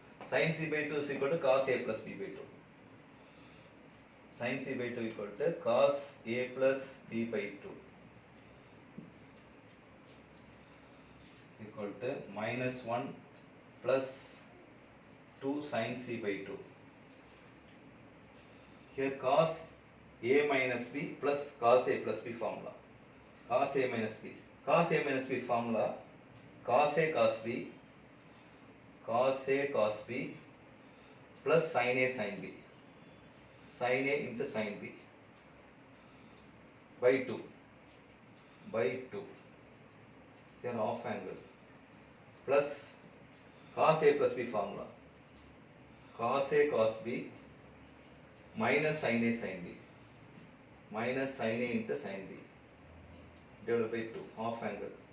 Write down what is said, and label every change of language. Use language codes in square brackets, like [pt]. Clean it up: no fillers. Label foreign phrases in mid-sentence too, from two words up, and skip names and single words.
[en] Sin c by 2 is equal to cos a plus b by 2. Sin c by 2 equal to cos a plus b by 2 is equal to minus 1 plus 2 sin c by 2. Here cos a minus b plus cos a plus b formula. Cos a minus b. Cos a minus b formula cos a cos b plus sin a sin b. Sin a into sin b by 2 here half angle plus cos a plus b formula cos a cos b minus sin a sin b minus sin a into sin b divided by 2 half angle